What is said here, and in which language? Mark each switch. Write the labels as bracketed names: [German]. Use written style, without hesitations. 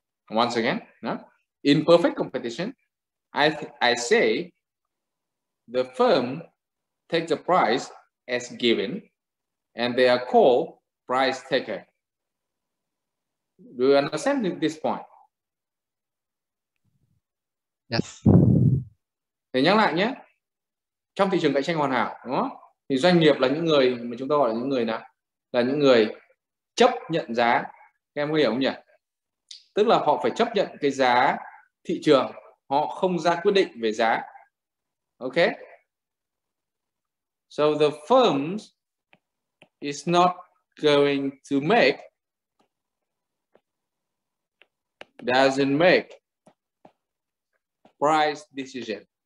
[English] Once again, no? In perfect competition, I say the firm takes the price as given, and they are called price taker. Do you understand this point? Yes. [Vietnamese] Thì nhắc lại nhé, trong thị trường cạnh tranh hoàn hảo, đúng không? Thì doanh nghiệp là những người mà chúng ta gọi là những người nào? Là những người chấp nhận giá. Các em có hiểu không nhỉ? Tức là họ phải chấp nhận cái giá thị trường, họ không ra quyết định về giá. [English] Ok? So the firms is not going to doesn't make price decision.